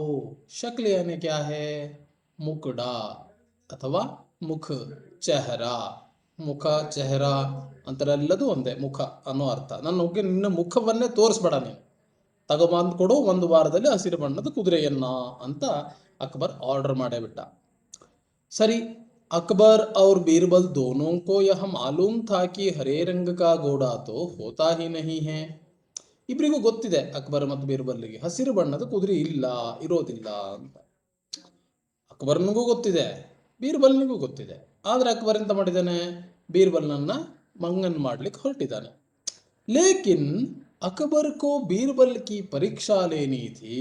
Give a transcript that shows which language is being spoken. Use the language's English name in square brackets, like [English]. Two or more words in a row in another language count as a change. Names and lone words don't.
[Hindi] शक्ल यानी क्या है, [Kannada] ಮುಕುಡ ಅಥವಾ ಮುಖ, ಚೆಹರಾ, ಮುಖ ಚೆಹರಾ ಅಂತರೆಲ್ಲದು ಒಂದೇ, ಮುಖ ಅನ್ನೋ ಅರ್ಥ. ನಿನ್ನ ಮುಖವನ್ನೇ ತೋರಿಸ್ಬೇಡ, ನೀನು ತಗೊಬಂದು ಕೊಡು ಒಂದು ವಾರದಲ್ಲಿ ಹಸಿರು ಬಣ್ಣದ ಕುದುರೆಯನ್ನ ಅಂತ ಅಕ್ಬರ್ ಆರ್ಡರ್ ಮಾಡೇ ಬಿಟ್ಟ. ಸರಿ, [Hindi] अकबर और बीरबल दोनों को यह मालूम था कि हरे रंग का घोड़ा तो होता ही नहीं है. [Kannada] ಇಬ್ಬರಿಗೂ ಗೊತ್ತಿದೆ, ಅಕ್ಬರ್ ಮತ್ತು ಬೀರ್ಬಲ್ಗೆ ಹಸಿರು ಬಣ್ಣದ ಕುದುರೆ ಇರೋದಿಲ್ಲ ಅಂತ. ಅಕ್ಬರ್ನಿಗೂ ಗೊತ್ತಿದೆ, ಬೀರ್ಬಲ್ನಿಗೂ ಗೊತ್ತಿದೆ. ಆದ್ರೆ ಅಕ್ಬರ್ ಎಂತ ಮಾಡಿದ್ದಾನೆ, ಬೀರ್ಬಲ್ನನ್ನ ಮಂಗನ್ ಮಾಡ್ಲಿಕ್ಕೆ ಹೊರಟಿದ್ದಾನೆ. [Hindi] लेकिन अकबर को बीरबल की परीक्षा लेनी थी.